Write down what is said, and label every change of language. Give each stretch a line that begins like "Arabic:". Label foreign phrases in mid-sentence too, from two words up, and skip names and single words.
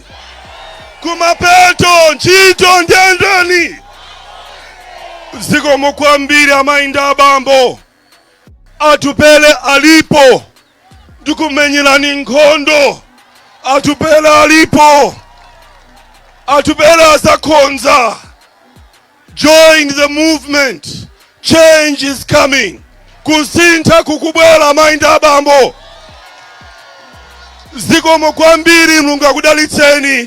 Nyanja: Kumapeto ntchito ndi ya ndani? Zikomo kwambiri amayi abambo. Atupere alipo, ndikumenyerani nkhondo. Atupere alipo, Atupere azakonza.
English: Join the movement. Change is coming.
Nyanja: Kusintha kukubwera amayi abambo. Zikomo kwambiri, Mulungu akudalitseni.